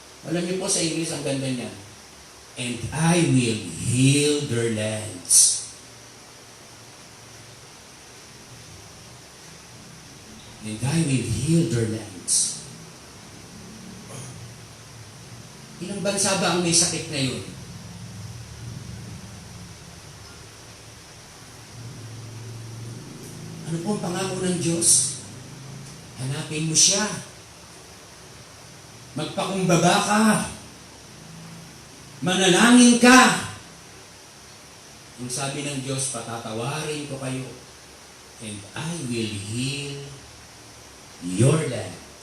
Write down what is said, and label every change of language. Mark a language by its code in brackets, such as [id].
[tl] Alam niyo po sa English, ang ganda niya. [en] And I will heal their lands. And I will heal their lands. [tl] Ilang bansa ba ang may sakit na yun? Ano po ang pangako ng Diyos? Hanapin mo siya. Magpakumbaba ka. Manalangin ka. Ang sabi ng Diyos, patatawarin ko kayo. [en] And I will heal your land.